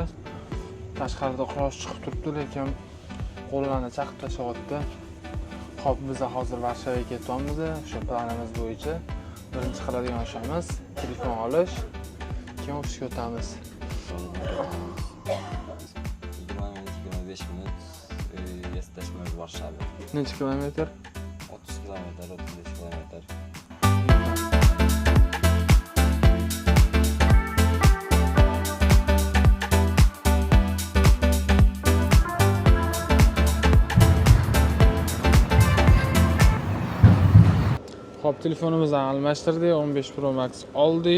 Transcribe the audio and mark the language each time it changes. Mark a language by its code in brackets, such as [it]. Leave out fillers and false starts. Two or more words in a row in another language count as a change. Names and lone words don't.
[uz] Tashqarida quyosh chiqib turibdi, lekin qo'llarni chaqib tashlayapti. Xo'p, biz hozir Varshavaga ketyapmiz. Shu planimiz bo'yicha birinchi qiladigan ishimiz telefon olish. Keyin ofisga o'tamiz. [pl] 25 minut jesteśmy w Warszawie. [uz] Necha kilometr? 30 kilometr, 35 kilometr. Xo'p, telefonimizni almashtirdik, 15 Pro Max oldik.